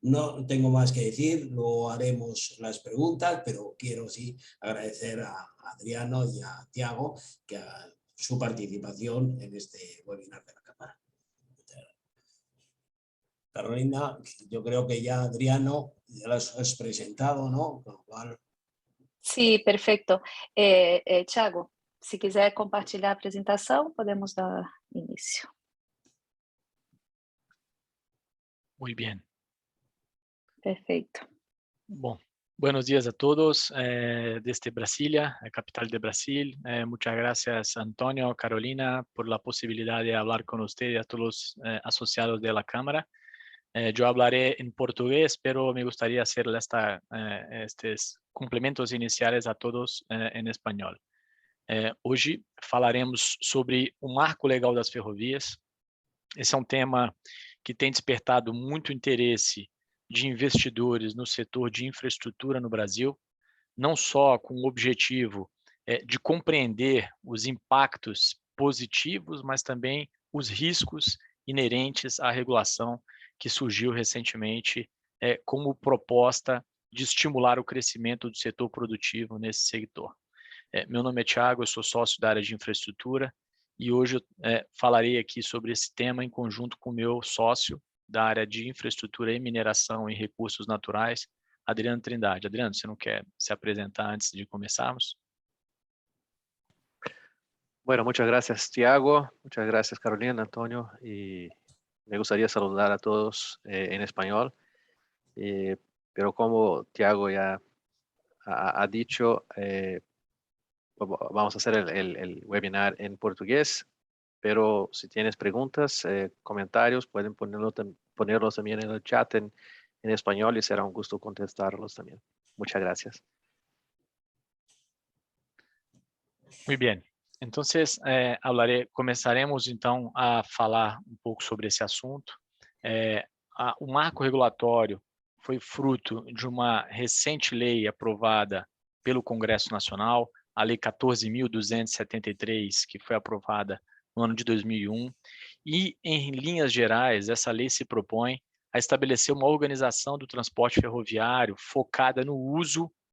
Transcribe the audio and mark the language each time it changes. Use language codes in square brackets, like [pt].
[es] No tengo más que decir, luego haremos las preguntas, pero quiero sí agradecer a Adriano y a Tiago su participación en este webinar de la Cámara. Carolina, yo creo que ya Adriano ya lo has presentado, ¿no? Con lo cual... Sí, perfecto. Tiago, [pt] Se quiser compartilhar a apresentação, podemos dar início. [es] Muy bien. [pt] Perfeito. [es] Bom, buenos días a todos desde Brasilia, capital de Brasil. Muchas gracias, Antonio, Carolina, por la posibilidad de hablar con usted y a todos los asociados de la Cámara. Yo hablaré en portugués, pero me gustaría hacer [pt] estes complementos iniciais a todos em espanhol. Hoje falaremos sobre o marco legal das ferrovias. Esse é um tema que tem despertado muito interesse de investidores no setor de infraestrutura no Brasil, não só com o objetivo de compreender os impactos positivos, mas também os riscos inerentes à regulação que surgiu recentemente como proposta de estimular o crescimento do setor produtivo nesse setor. Meu nome é Thiago, eu sou sócio da área de infraestrutura e hoje eu falarei aqui sobre esse tema em conjunto com o meu sócio da área de infraestrutura e mineração e recursos naturais, Adriano Trindade. Adriano, você não quer se apresentar antes de começarmos? [es] Bueno, muchas gracias, Thiago. Muchas gracias, Carolina, Antonio. Y me gustaría saludar a todos en español. Pero como Thiago ya ha dicho, vamos a hacer el webinar en portugués. Pero si tienes preguntas, comentarios, pueden ponerlos también en el chat en español y será un gusto contestarlos también. Muchas gracias. Muy bien. [pt] Entonces, começaremos então a falar um pouco sobre esse assunto. O marco regulatório foi fruto de uma recente lei aprovada pelo Congresso Nacional, a Lei 14.273, que foi aprovada no ano de 2001, e, em linhas gerais, essa lei se propõe a estabelecer uma organização do transporte ferroviário focada no uso